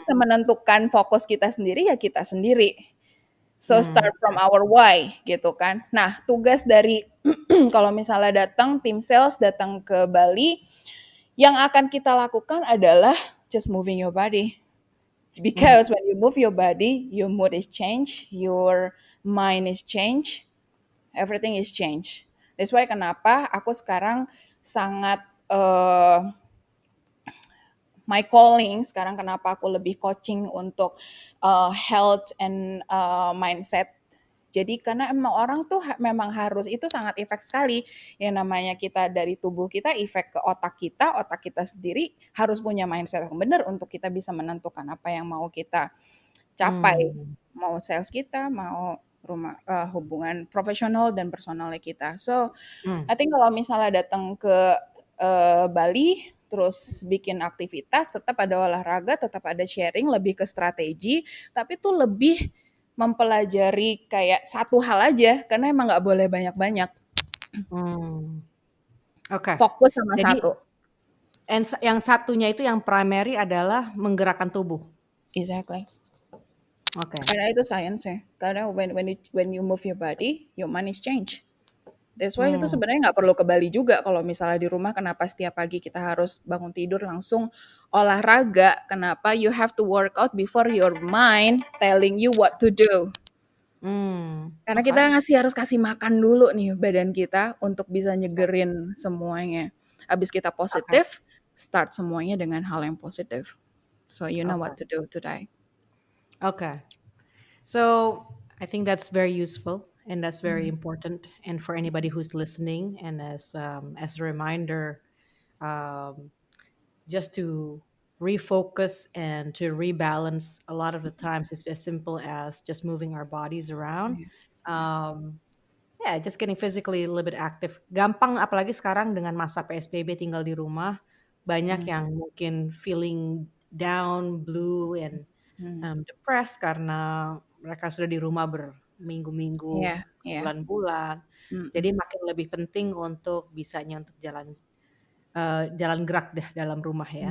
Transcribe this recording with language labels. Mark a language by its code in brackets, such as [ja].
[id] bisa menentukan fokus kita sendiri, ya kita sendiri. [en] So Hmm. start from our why [id] gitu kan. Nah, tugas dari kalau misalnya datang tim sales datang ke Bali, yang akan kita lakukan adalah [en] just moving your body. Hmm. Because when you move your body, your mood is change, your mind is change, everything is change. That's why [id] kenapa aku sekarang sangat my calling sekarang kenapa aku lebih coaching untuk health and mindset. Jadi karena emang orang tuh memang harus itu sangat efek sekali yang namanya kita dari tubuh kita efek ke otak kita sendiri harus punya mindset yang benar untuk kita bisa menentukan apa yang mau kita capai, Hmm. mau sales kita, mau hubungan profesional dan personalnya kita. So Hmm. [en] I think [id] kalau misalnya datang ke Bali, terus bikin aktivitas, tetap ada olahraga, tetap ada sharing, lebih ke strategi, tapi tuh lebih mempelajari kayak satu hal aja, karena emang nggak boleh banyak-banyak. Hmm. Oke. Fokus sama Jadi satu. yang satunya itu yang primary adalah menggerakkan tubuh. [en] Exactly. Oke. [id] Karena itu science ya. [en] Karena when you move your body, your mind is change. That's why itu Hmm. [id] sebenarnya nggak perlu ke Bali juga kalau misalnya di rumah kenapa setiap pagi kita harus bangun tidur langsung olahraga, kenapa [en] you have to work out before your mind telling you what to do. Hmm. [id] Karena Oke. kita harus kasih makan dulu nih badan kita untuk bisa nyegerin semuanya. Habis kita Oke. positif, start semuanya dengan hal yang positif. [en] So you know what Oke. to do today. Okay. So I think that's very useful and that's very important. And for anybody who's listening, and as a reminder, um, just to refocus and to rebalance. A lot of the times, it's as simple as just moving our bodies around. Yeah, yeah. Um, yeah, just getting physically a little bit active. [id] Gampang, apalagi sekarang dengan masa PSBB tinggal di rumah, banyak Mm, yang mungkin [en] feeling down, blue, and mm. [id] depressed karena mereka sudah di rumah berminggu-minggu, Yeah, yeah. bulan-bulan. Jadi Mm-mm. makin lebih penting untuk bisanya untuk jalan gerak deh dalam rumah ya.